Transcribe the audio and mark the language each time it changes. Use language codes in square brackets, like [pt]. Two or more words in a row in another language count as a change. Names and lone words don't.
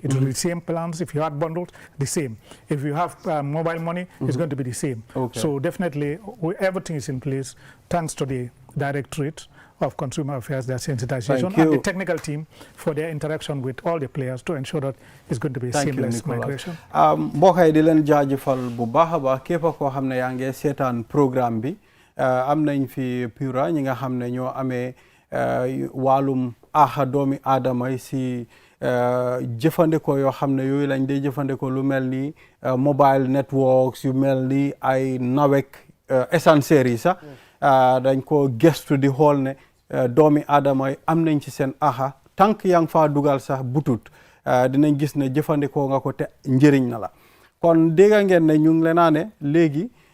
[en] It will be the same plans. If you had bundles, the same. If you have mobile money, it's going to be the same. Okay. So definitely, everything is in place thanks to the Directorate of Consumer Affairs, their sensitization, and the technical team for their interaction with all the players to ensure that it's going to be seamless migration. [wo] mbokk yi di leen jaajëfal bu baax a baax képp koo xam ne yaa ngi seetaan programme bi am nañ fi Pura ñi nga xam ne ñoo amee wàllum doomi aadama yi si jëfandikoo yoo xam ne yooyu lañ dee jëfandikoo lu mel ni [en] mobile networks [wo] yu mel ni ay nawek essentiels yi sax dañ ko gestu di xool ne doomi aadama yi am nañ ci seen tànk yaa ngi faa dugal sax butut dinañ gis ne jëfandikoo nga ko te njëriñ na la kon dégg ngeen ne ñu ngi leen ne léegi